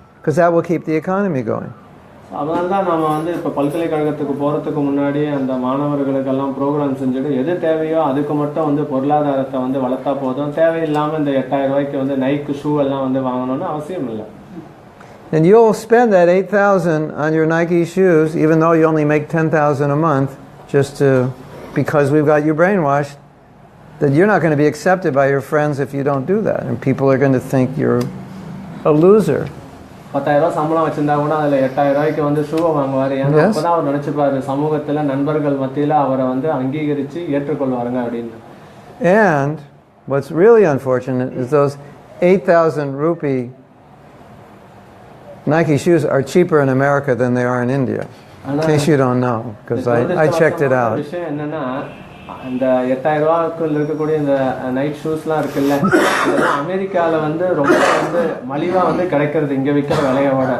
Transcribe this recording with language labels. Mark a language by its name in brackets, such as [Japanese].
[English] Because that will keep the economy going. [Tamil] அதனால தான் நம்ம வந்து இப்போ பல்கலைக்கழகத்துக்கு போகிறதுக்கு முன்னாடி அந்த மாணவர்களுக்கெல்லாம் ப்ரோக்ராம் செஞ்சுட்டு எது தேவையோ அதுக்கு மட்டும் வந்து பொருளாதாரத்தை வந்து வளர்த்தா போதும். தேவையில்லாமல் இந்த 8,000 ரூபாய்க்கு வந்து நைக்கு ஷூ எல்லாம் வந்து வாங்கணும்னு அவசியம் இல்லை. [English] And you'll spend that 8,000 on your Nike shoes, even though you only make 10,000 a month, because we've got you brainwashed, that you're not going to be accepted by your friends if you don't do that. And people are going to think you're a loser. [Tamil] 10,000 ரூபாய் சம்பளம் வச்சிருந்தா கூட அதில் 8,000 ரூபாய்க்கு வந்து ஷூவை வாங்குவார். ஏன்னா அப்போதான் அவர் நினச்சிப்பாரு சமூகத்தில் நண்பர்கள் மத்தியில் அவரை வந்து அங்கீகரித்து ஏற்றுக்கொள்வாருங்க அப்படின்னு. [English] And what's really unfortunate is those 8,000 rupee Nike shoes are cheaper in America than they are in India. In case you don't know, because I checked it out. [Tamil] விஷயம் என்னன்னா இந்த 8,000 ரூபாய்க்குள்ள இருக்கக்கூடிய இந்த நைட் ஷூஸ்லாம் இருக்குல்ல, இதெல்லாம் அமெரிக்காவில் வந்து ரொம்ப வந்து மலிவாக வந்து கிடைக்கிறது இங்கே விற்கிற விலையோட.